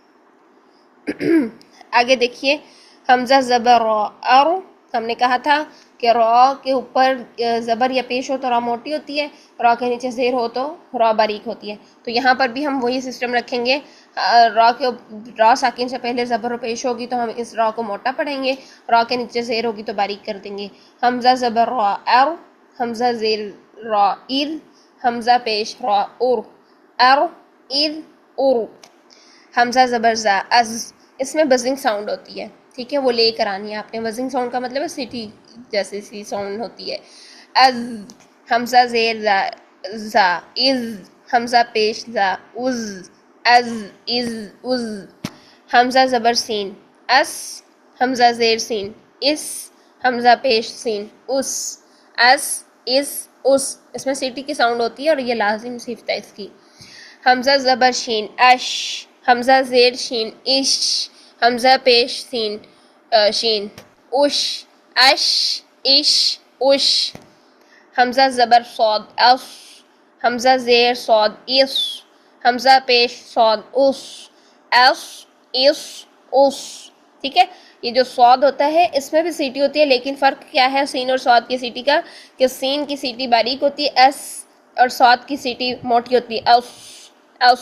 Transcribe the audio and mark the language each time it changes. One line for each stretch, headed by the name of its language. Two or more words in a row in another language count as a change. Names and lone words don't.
Urdu: آگے دیکھیے حمزہ زبر را ار، ہم نے کہا تھا کہ را کے اوپر زبر یا پیش ہو تو را موٹی ہوتی ہے، را کے نیچے زیر ہو تو را باریک ہوتی ہے. تو یہاں پر بھی ہم وہی سسٹم رکھیں گے. را ساکن سے پہلے زبر و پیش ہوگی تو ہم اس را کو موٹا پڑھیں گے، را کے نیچے زیر ہوگی تو باریک کر دیں گے. حمزہ زبر را ار، حمزہ زیر را ار، حمزہ پیش را ار، ار ار ار. حمزہ زبر زا از، اس میں
English: buzzing sound
Urdu: ہوتی ہے. ٹھیک ہے. وہ لے کر آنی ہے آپ نے.
English: buzzing sound
Urdu: کا مطلب ہے سٹی جیسے سی ساؤنڈ ہوتی ہے. از، حمزہ زیر زا زا از، حمزہ پیش زا از، از از از. حمزہ زبر سین اس، حمزہ زیر سین اس، حمزہ پیش سین اس، اس اس اس. اس میں سیٹی کی ساؤنڈ ہوتی ہے اور یہ لازم صفت ہے اس کی. حمزہ زبر شین اش، حمزہ زیر شین اش، حمزہ پیش سین شین اش، اش اش اش. حمزہ زبر صاد اس، حمزہ زیر صاد اس، حمزہ پیش صاد اس، اس اس اس. ٹھیک ہے. یہ جو صاد ہوتا ہے اس میں بھی سیٹی ہوتی ہے، لیکن فرق کیا ہے سین اور صاد کی سیٹی کا، کہ سین کی سیٹی باریک ہوتی ہے اس، اور صاد کی سیٹی موٹی ہوتی ہے اس اس.